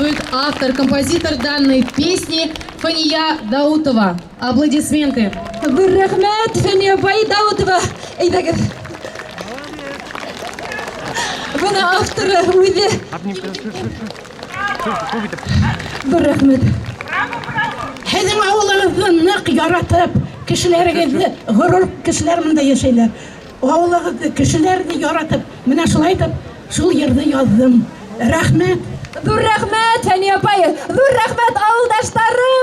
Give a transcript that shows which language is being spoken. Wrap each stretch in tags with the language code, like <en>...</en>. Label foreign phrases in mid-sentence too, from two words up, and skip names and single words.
<ru>автор, композитор данной песни Фания Даутова. Аплодисменты.</ru> <kk>Рахмет, Фания Даутова. Бұны авторы өзі. Рахмет.</kk> <ba>Һеҙҙең ауылығыҙҙы ныҡ яратып, кешеләрегеҙҙе, ғорур кешеләр мында йәшәйҙәр. Ауылығыҙҙы, кешеләрҙе яратып, менә шулай итеп, шул йырҙы яҙҙым. Рәхмәт. Ҙур рәхмәт, Фәния апай. Ҙур рәхмәт, ауылдаштарым.</ba>